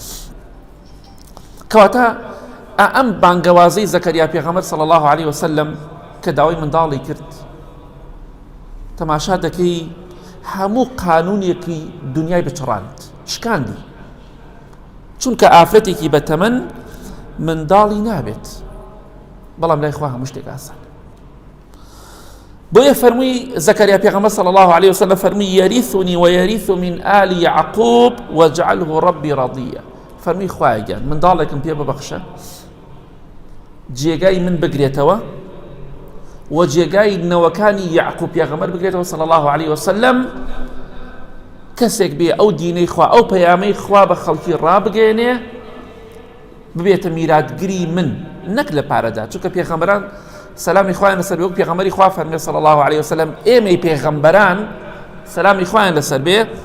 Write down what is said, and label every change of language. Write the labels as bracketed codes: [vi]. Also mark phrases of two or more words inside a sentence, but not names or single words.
[ckb] کەواتە ئەم بانگەوازەی زەکەریا پێغەمبەر [ar] صلی الله عليه وسلم [ckb] کە داوای منداڵی کرد، تەماشا دەکەی هەموو قانونێکی دنیای بچڕاند، شکاندی، چونکە ئافرەتێکی بەتەمەن منداڵی نابێت، بەڵام لای خوا هەموو شتێک ئاسان. بۆیە فەرمووی زەکەریا پێغەمبەر [ar] صلی الله عليه وسلم [ckb] فەرمووی [ar] یەریثنی وەیەریث من آل یعقوب واجعله ربی ڕەضیە، [ckb] فەرمووی خوایە گیان منداڵێکم پێ ببەخشە، جێگای من بگرێتەوە و جێگای نەوەکانی یعقوب پێغەمبەر بگرێتەوە [ar] صلی الله عليه وسلم، [ckb] کەسێک بێ ئەو دینەی خوا ئەو پەیامەی خوا بە خەڵکی ڕابگەێنێ، ببێتە میراتگری من نەک لە پارەدا، چونکە پێغەمبەران سلامی خوایان لەسەر بێ، وەک پێغەمبەری خوا فەرمێ [ar] صلی الله عليه وسلم [ckb] ئێمەی پێغەمبەران سلامی خوایان لەسەر بێ